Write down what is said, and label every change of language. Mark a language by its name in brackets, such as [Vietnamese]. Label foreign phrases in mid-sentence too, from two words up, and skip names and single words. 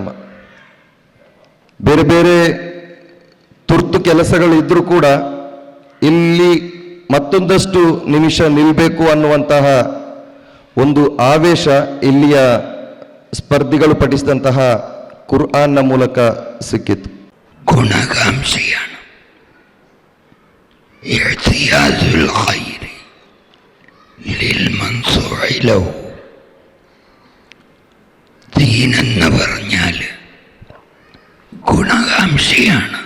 [Kannada] ಬೇರೆ ಬೇರೆ ತುರ್ತು ಕೆಲಸಗಳು ಇದ್ರೂ ಕೂಡ ಇಲ್ಲಿ ಮತ್ತೊಂದಷ್ಟು ನಿಮಿಷ ನಿಲ್ಲಬೇಕು ಅನ್ನುವಂತಹ ಒಂದು ಆವೇಶ ಇಲ್ಲಿಯ ಸ್ಪರ್ಧಿಗಳು ಪಠಿಸಿದಂತಹ ಕುರ್ಆನ್ನ ಮೂಲಕ ಸಿಕ್ಕಿತು. [Arabic] ഗുണകാംക്ഷയാണ്. اعتياد الخير للمنصوع له. [Malayalam] ദീൻ എന്ന് പറഞ്ഞാൽ ഗുണകാംക്ഷയാണ്.